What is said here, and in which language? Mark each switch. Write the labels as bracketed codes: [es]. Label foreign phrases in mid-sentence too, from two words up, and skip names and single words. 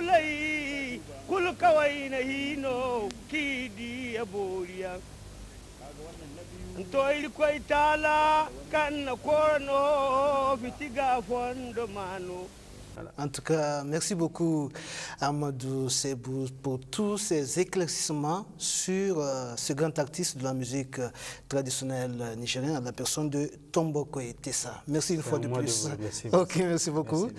[dje] gaulai kul kawai na hino kidi aboriya to irkoy tala kan korno fitiga fondo mano. [fr] En tout cas, merci beaucoup Amadou Sebou pour tous ces éclaircissements sur ce grand artiste de la musique traditionnelle nigérienne à la personne de Tombokoy Tessa. Merci une fois de plus. Ok, merci beaucoup. Merci.